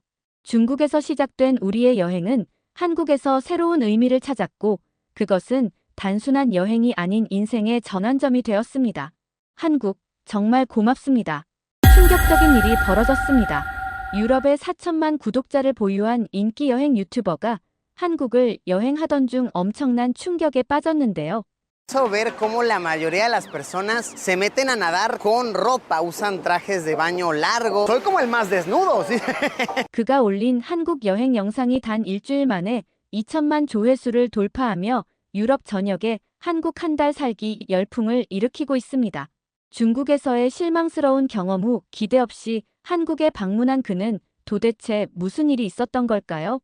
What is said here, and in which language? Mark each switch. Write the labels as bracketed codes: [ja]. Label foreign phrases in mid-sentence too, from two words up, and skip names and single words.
[ko] 중국에서 시작된 우리의 여행은 한국에서 새로운 의미를 찾았고 그것은 단순한 여행이 아닌 인생의 전환점이 되었습니다. 한국, 정말 고맙습니다. 충격적인 일이 벌어졌습니다. 유럽의 4천만 구독자를 보유한 인기 여행 유튜버가 한국을 여행하던 중 엄청난 충격에 빠졌는데요. [es] Ver cómo la mayoría de las personas se meten a nadar con ropa, usan trajes de baño largo. Soy como el más desnudo, ¿sí? [ko] 그가 올린 한국 여행 영상이 단 일주일 만에 2천만 조회수를 돌파하며 유럽 전역에 한국 한 달 살기 열풍을 일으키고 있습니다. 중국에서의 실망스러운 경험 후 기대 없이 한국에 방문한 그는 도대체 무슨 일이 있었던 걸까요?